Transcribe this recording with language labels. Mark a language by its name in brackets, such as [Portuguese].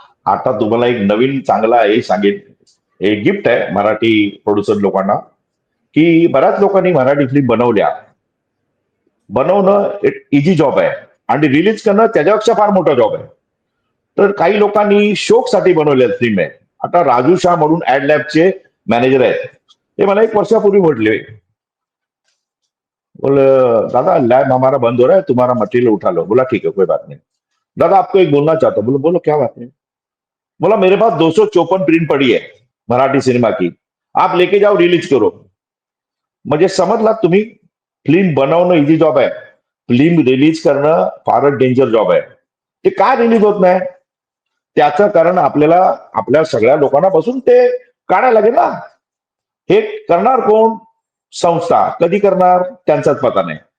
[Marathi] आता तुम्हाला एक नवीन चांगला हे सांगेन, एक गिफ्ट आहे मराठी प्रोड्युसर लोकांना, की बऱ्याच लोकांनी मराठी फिल्म बनवणं एक इझी जॉब आहे आणि रिलीज करणं त्याच्यापेक्षा फार मोठा जॉब आहे. तर काही लोकांनी शोकसाठी बनवलेल्या फिल्म आहे. आता राजू शाह म्हणून ऍड लॅबचे मॅनेजर आहेत, ते मला 1 वर्षापूर्वी म्हटले, [Hindi] बोल दादा लैब हमारा बंद हो रहा है, तुम्हारा मटेरियल उठा लो. बोला ठीक है, कोई बात नहीं. दादा आपको एक बोलना चाहता हूँ. बोलो बोलो क्या बात है. बोला मेरे पास 254 प्रिंट पड़ी है मराठी सिनेमा की, आप लेके जाओ रिलीज करो. [Marathi] म्हणजे समजलात तुम्ही, फिल्म बनवणं इझी जॉब आहे, फिल्म रिलीज करणं फारच डेंजर जॉब आहे. ते काय रिलीज होत नाही? त्याचं कारण आपल्याला आपल्या सगळ्या लोकांना बसून ते काढायला लागेल ना. हे करणार कोण? संस्था. कधी करणार? त्यांचाच पता नाही.